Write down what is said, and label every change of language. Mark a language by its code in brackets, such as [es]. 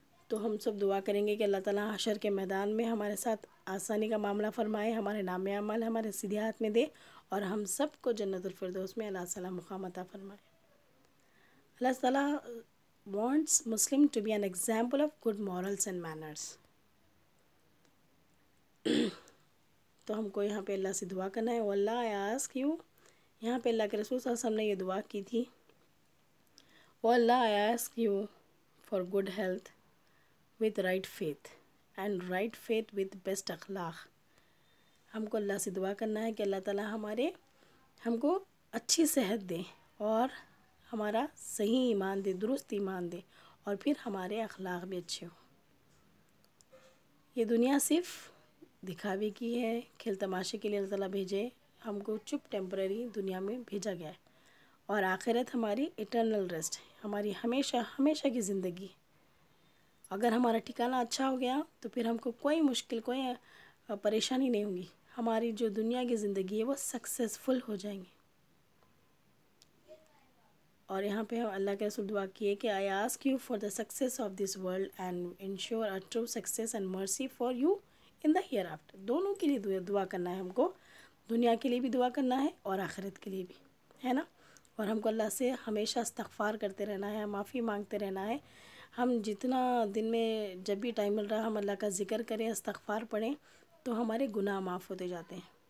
[ur] تو ہم سب دعا کریں گے کہ اللہ تعالیٰ حشر کے میدان میں ہمارے ساتھ آسانی کا معاملہ فرمائے، ہمارے نام اعمال ہمارے سیدھے ہاتھ میں دے، اور ہم سب کو جنت الفردوس میں اللہ تعالیٰ مقام عطا فرمائے. [en] اللہ تعالیٰ wants Muslim to be an example of good morals and manners. [ur] تو ہم کو یہاں پہ اللہ سے دعا کرنا ہے. واللہ [en] I ask you، [ur] یہاں پہ اللہ کے رسول صلی اللہ علیہ وسلم نے یہ دعا کی تھی. [en] واللہ I ask you for good health with right faith and right faith with best اخلاق. [ur] ہم کو اللہ سے دعا کرنا ہے کہ اللہ تعالیٰ ہم کو اچھی صحت دے اور ہمارا صحیح ایمان دے، درست ایمان دے، اور پھر ہمارے اخلاق بھی اچھے ہوں. یہ دنیا صرف دکھاوے کی ہے، کھیل تماشے کے لیے اللہ تعالیٰ بھیجے، ہم کو چپ ٹیمپرری دنیا میں بھیجا گیا ہے. اور آخرت ہماری اٹرنل ریسٹ ہے، ہماری ہمیشہ ہمیشہ کی زندگی. اگر ہمارا ٹھکانہ اچھا ہو گیا تو پھر ہم کو کوئی مشکل، کوئی پریشانی نہیں ہوگی. ہماری جو دنیا کی زندگی ہے وہ سکسیزفل ہو جائیں گی. اور یہاں پہ اللہ کے رسول دعا کیے کہ [en] I ask you for the success of this world and ensure a true success and mercy for you in the hereafter. [ur] دونوں کے لیے دعا کرنا ہے ہم کو، دنیا کے لیے بھی دعا کرنا ہے اور آخرت کے لیے بھی، ہے نا. اور ہم کو اللہ سے ہمیشہ استغفار کرتے رہنا ہے، معافی مانگتے رہنا ہے. ہم جتنا دن میں جب بھی ٹائم مل رہا ہم اللہ کا ذکر کریں، استغفار پڑھیں، تو ہمارے گناہ معاف ہوتے جاتے ہیں.